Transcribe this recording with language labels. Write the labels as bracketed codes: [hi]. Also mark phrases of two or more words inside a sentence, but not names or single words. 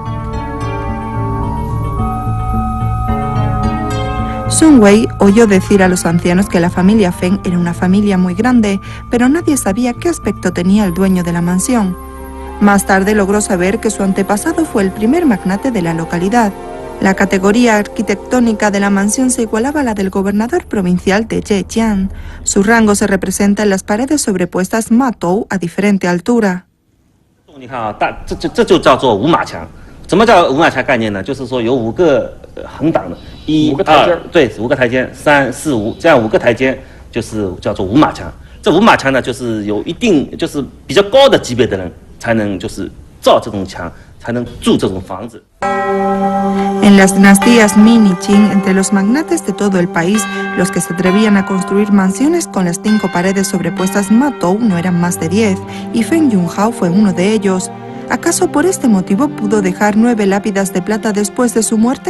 [es] Sun Wei oyó decir a los ancianos que la familia Feng era una familia muy grande, pero nadie sabía qué aspecto tenía el dueño de la mansión. Más tarde logró saber que su antepasado fue el primer magnate de la localidad. La categoría arquitectónica de la mansión se igualaba a la del gobernador provincial de Zhejiang. Su rango se representa en las paredes sobrepuestas Matou a diferente altura. [zh] 你看啊，这就叫做五马墙。什么叫五马墙概念呢？就是说有5个横挡的，1、2，对，5个台阶，3、4、5，这样5个台阶就是叫做五马墙。这五马墙呢，就是有一定就是比较高的级别的人才能就是造这种墙，才能住这种房子。 [es] En las dinastías Ming y Qing, entre los magnates de todo el país, los que se atrevían a construir mansiones con las 5 paredes sobrepuestas Matou no eran más de 10, y Feng Yunhao fue uno de ellos. ¿Acaso por este motivo pudo dejar 9 lápidas de plata después de su muerte?